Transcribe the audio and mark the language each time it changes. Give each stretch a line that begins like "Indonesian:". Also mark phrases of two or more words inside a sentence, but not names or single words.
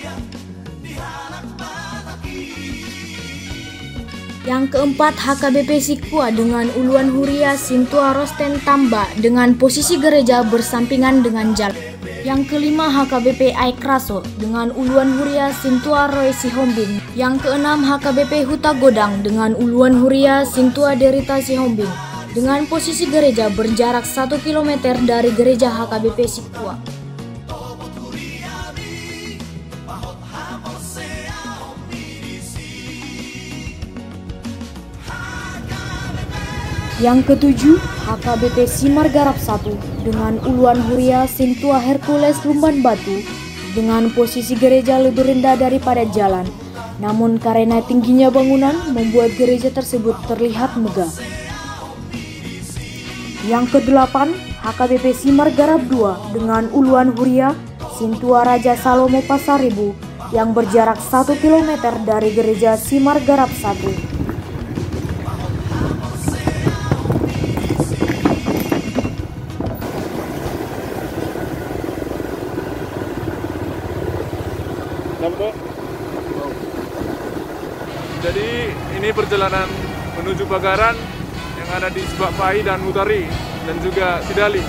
Indonesian: Yang keempat HKBP Sikua dengan
Batak Toba: uluan Huria Sintua
Indonesian: Rosten Tamba dengan posisi gereja bersampingan dengan jalan. Yang kelima HKBP Aikraso dengan
Batak Toba: uluan Huria Sintua
Indonesian: Roy Sihombing. Yang keenam HKBP Huta Godang dengan
Batak Toba: uluan Huria Sintua
Indonesian: Derita Sihombing dengan posisi gereja berjarak 1 km dari gereja HKBP Sikua. Yang ketujuh HKBP Simargarap 1 dengan
Batak Toba: uluan Huria Sintua
Indonesian: Hercules Lumban Batu dengan posisi gereja lebih rendah daripada jalan, namun karena tingginya bangunan membuat gereja tersebut terlihat megah. Yang kedelapan HKBP Simargarap 2 dengan
Batak Toba: uluan Huria Sintua
Indonesian: Raja Salomo Pasaribu yang berjarak 1 km dari gereja Simargarap 1. Jadi ini perjalanan menuju Bagaran yang ada di Sebakpai dan Utari dan juga Sidali.